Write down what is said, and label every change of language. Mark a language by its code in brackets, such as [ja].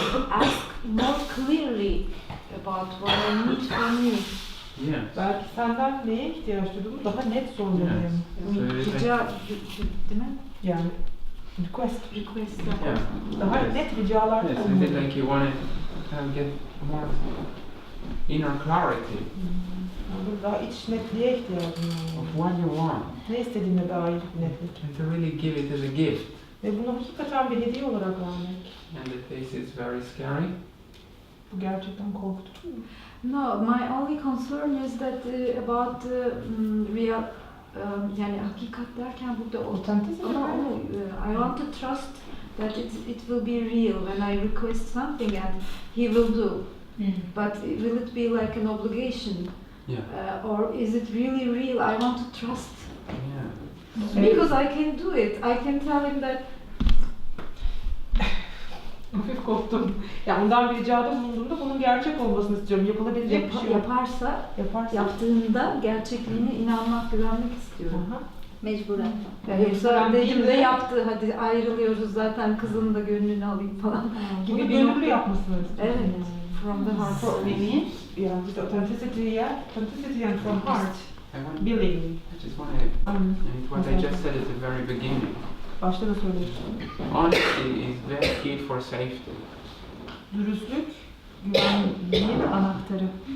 [en] Ask more clearly about what I need from you. Yes. [tr] Belki senden neye ihtiyaç duyduğumu daha net sormalıyım. [en] Yes. So it is [tr] Rica, değil mi? Yani Request. [en] Yeah. [tr] Daha [en] Yes. [tr] net ricalar [en] Yes, is it [tr] olmalı. [en] like you want to get more inner clarity [tr] Yani daha iç netliğe ihtiyacım var. [en] of what you want [tr] Ne istediğine dair bir netlik. [en] and to really give it as a gift? [tr] Ve bunu hakikaten bir hediye olarak vermek. [en] And this is very scary. [tr] Bu gerçekten korkutucu mu? [en] No, my only concern is that about real, [tr] yani hakikat derken burada [en] Authenticity. ama I want to trust that it will be real when I request something and he will do. But will it be like an obligation? Yeah. Or is it really real? I want to trust. Yeah. Because I can do it. I can tell him that [tr] Hafif korktum. Yani ondan bir ricada bulunduğumda bunun gerçek olmasını istiyorum. Yapılabilecek bir şey yok. yaparsa, yaptığında gerçekliğine inanmak, güvenmek istiyorum. Aha. Mecburen. Ya yoksa dedim de yaptı, hadi ayrılıyoruz zaten kızın da gönlünü alayım falan Bunu gibi bir gönüllü nokta. yapmasını istiyorum. [en] Evet, from the heart. [tr] Yani işte [en] authenticity and from heart. I want. Billing. I just want to. And what I just said at the very beginning. [tr] Başta da söylemiştim. [en] Honesty is very key for safety. [tr] Dürüstlük, güvenliğin anahtarı.